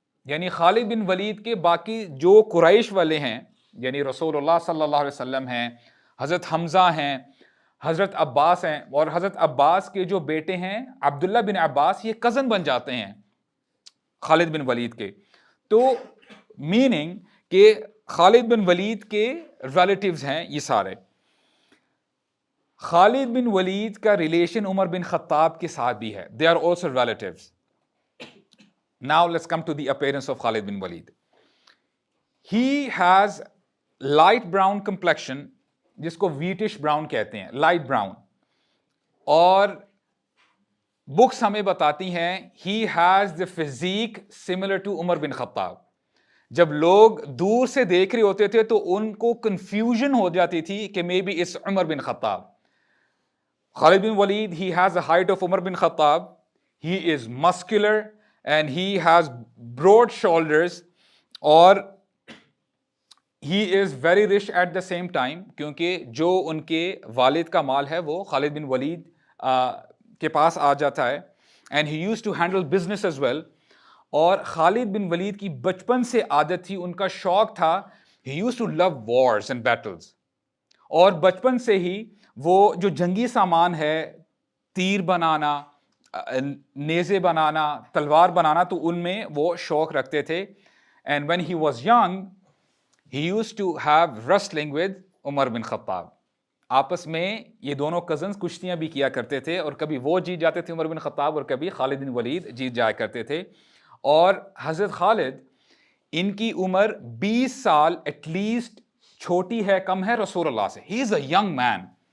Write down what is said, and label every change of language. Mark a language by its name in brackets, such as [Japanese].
[Urdu] یعنی خالد بن ولید کے باقی جو قریش والے ہیں, یعنی رسول اللہ صلی اللہ علیہ وسلم ہیں, حضرت حمزہ ہیں, حضرت عباس ہیں, اور حضرت عباس کے جو بیٹے ہیں عبداللہ بن عباس, یہ کزن بن جاتے ہیں خالد بن ولید کے. تو میننگ کہ خالد بن ولید کے ریلیٹیوز ہیں یہ سارے. خالد بن ولید کا ریلیشن عمر بن خطاب کے ساتھ بھی ہے. [English] They are also relatives. Now let's come to the appearance of Khalid bin Walid. He has light brown complexion, [Urdu] جس کو [English] wheatish brown [Urdu] کہتے ہیں, [English] light brown. [Urdu] اور بکس ہمیں بتاتی ہیں [English] he has the physique similar to Umar bin Khattab. [Urdu] جب لوگ دور سے دیکھ رہے ہوتے تھے تو ان کو کنفیوژن ہو جاتی تھی کہ مے بی it's عمر بن خطاب. [English] Khalid bin Walid, he has the height of Umar bin Khattab. He is muscular and he has broad shoulders, اور he is very rich at the same time, [Urdu] کیونکہ جو ان کے والد کا مال ہے وہ خالد بن ولید کے پاس آ جاتا ہے. [English] and he used to handle business as well. [Urdu] اور خالد بن ولید کی بچپن سے عادت تھی, ان کا شوق تھا, [English] he used to love wars and battles. [Urdu] اور بچپن سے ہی وہ جو جنگی سامان ہے, تیر بنانا, نیزے بنانا, تلوار بنانا, تو ان میں وہ شوق رکھتے تھے. [English] and when he was young he used to have wrestling with Umar bin Khattab. [Urdu] آپس میں یہ دونوں کزنز کشتیاں بھی کیا کرتے تھے, اور کبھی وہ جیت جاتے تھے عمر بن خطاب, اور کبھی خالد بن ولید جیت جایا کرتے تھے. اور حضرت خالد, ان کی عمر 20 سال ایٹ لیسٹ چھوٹی ہے, کم ہے رسول اللہ سے. [English] He is a young man.